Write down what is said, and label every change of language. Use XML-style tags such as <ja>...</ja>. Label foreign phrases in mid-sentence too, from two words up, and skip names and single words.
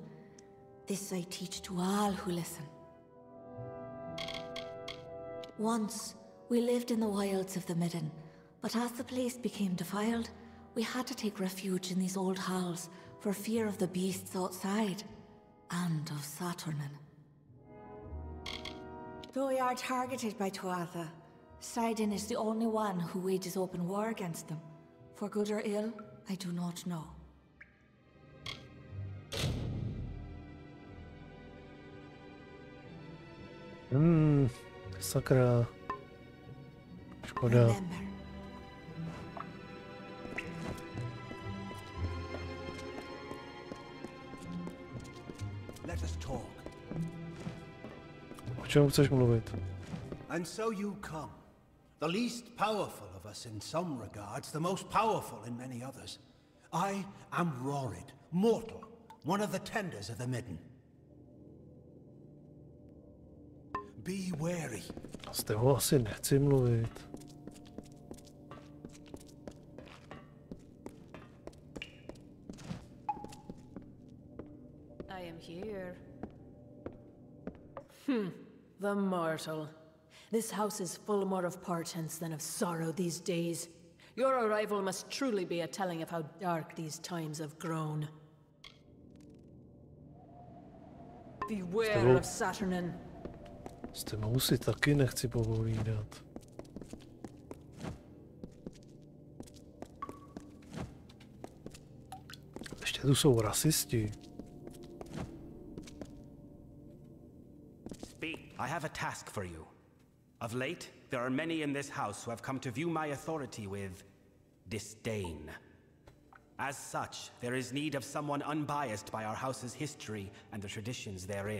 <en>This I teach to all who listen. Once, we lived in the wilds of the midden, but as the place became defiled, we had to take refuge in these old halls for fear of the beasts outside, and of Saturnin. Though we are targeted by Tuatha, Sidon is the only one who wages open war against them. For good or ill, I do not know.</en> <cs>Sakra. Škoda.</cs> <en>Remember, let us talk.</en> <cs>O čem chceš mluvit?</cs> <en>And so you come. The least powerful of us in some regards, the most powerful in many others. I am Rorid, mortal, one of the tenders of the midden. Be wary.</en> <cs>Z toho asi nechci mluvit.</cs> <en>I am here. The mortal. This house is full more of portents than of sorrow these days. Your arrival must truly be a telling of how dark these times have grown. Beware of Saturnin.</en> <cs>S tebou si taky nechci popovídat. Ještě tu jsou rasisti.</cs> <en>Speak. I have a task for you. Of late, there are many in this house who have come to view my authority with disdain. As such, there is need of someone unbiased by our house's history and the traditions therein.</en>